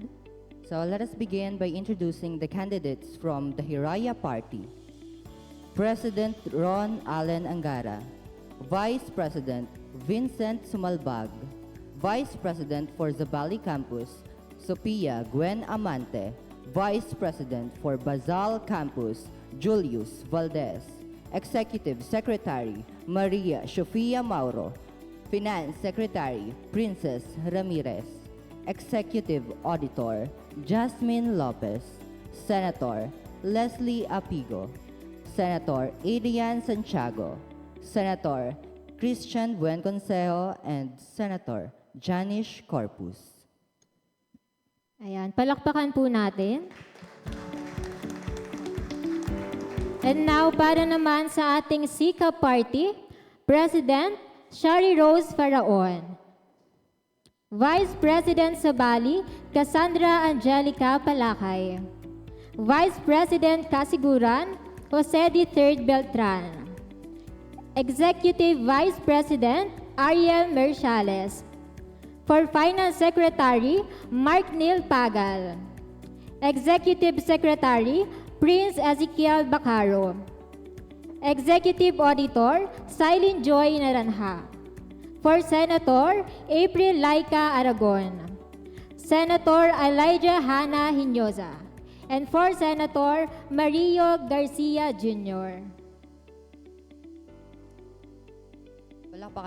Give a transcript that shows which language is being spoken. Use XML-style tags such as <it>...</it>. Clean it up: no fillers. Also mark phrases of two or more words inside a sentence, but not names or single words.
<en>So let us begin by introducing the candidates from the Hiraya Party. President Ron Allen Angara, Vice President Vincent Sumalbag, Vice President for Zabali Campus, Sophia Gwen Amante, Vice President for Basal Campus, Julius Valdez, Executive Secretary Maria Sofia Mauro, Finance Secretary Princess Ramirez, Executive Auditor Jasmine Lopez, Senator Leslie Apigo, Senator Adrian Santiago, Senator Christian Buenconsejo, and Senator Janish Corpus.</en> <tl>Ayan, palakpakan po natin.</tl> <en>And now,</en> <tl>para naman sa ating Sika Party, President Shari Rose Faraon.</tl> <en>Vice President Zabali, Cassandra Angelica Palakay. Vice President Kasiguran, Jose III Beltran. Executive Vice President Ariel Merciales. For Finance Secretary, Mark Neil Pagal. Executive Secretary, Prince Ezekiel Bacaro. Executive Auditor, Silene Joy Naranha. For Senator, April Laika Aragon. Senator Elijah Hannah Hinoza. And for Senator, Mario Garcia Jr.</en> <tl>Palakpakan</tl>